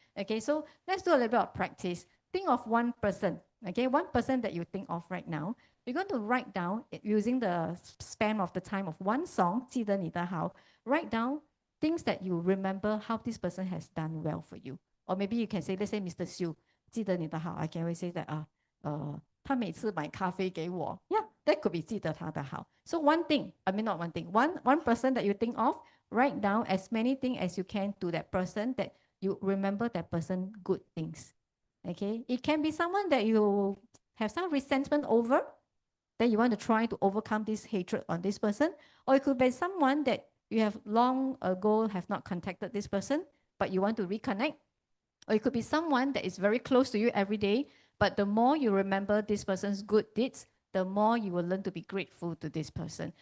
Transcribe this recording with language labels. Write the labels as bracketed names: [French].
[English] Okay, so let's do a little bit of practice. Think of one person, okay, one person that you think of right now. You're going to write down, using the span of the time of one song, [Chinese] 记得你的好, [English] write down things that you remember how this person has done well for you. Or maybe you can say, let's say Mr. Xu, [Chinese] 记得你的好. [English] I can always say that, [Chinese] 他每次买咖啡给我. [English] Yeah, that could be [Chinese] 记得他的好. [English] So one thing, I mean not one thing, one person that you think of, write down as many things as you can to that person that you remember that person good things. Okay, it can be someone that you have some resentment over, that you want to try to overcome this hatred on this person, or it could be someone that you have long ago have not contacted this person, but you want to reconnect, or it could be someone that is very close to you every day, but the more you remember this person's good deeds, the more you will learn to be grateful to this person.